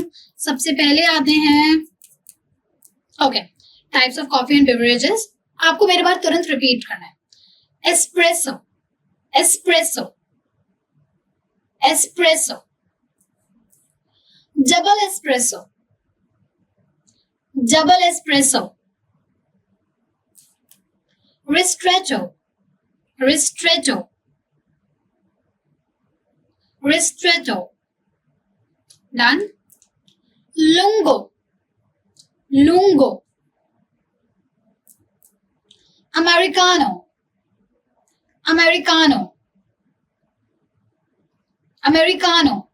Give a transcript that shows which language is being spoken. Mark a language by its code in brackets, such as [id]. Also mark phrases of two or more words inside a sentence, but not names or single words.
[hi] सबसे पहले आते हैं [en] okay types of coffee and beverages. [hi] आपको मेरे बार तुरंत रिपीट करना है। [en] espresso, espresso, espresso, double espresso, double espresso, ristretto, ristretto, ristretto. Done. Lungo, lungo. Americano, americano, americano.